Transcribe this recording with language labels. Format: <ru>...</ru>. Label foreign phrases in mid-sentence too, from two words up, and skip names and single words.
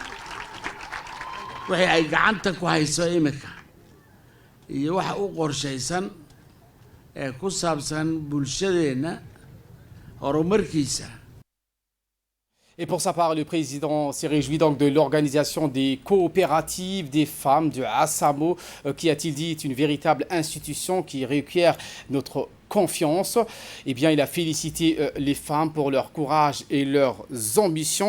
<so>wixii ay gacanta ku hayso imika iyo waxa u qorshaysan ee ku saabsan bulshadeenna horumarkiisa.</so> <fr>Et pour sa part, le président s'est réjoui de l'organisation des coopératives des femmes de Assamo, qui, a-t-il dit, est une véritable institution qui requiert notre confiance. Eh bien, il a félicité les femmes pour leur courage et leurs ambitions.</fr>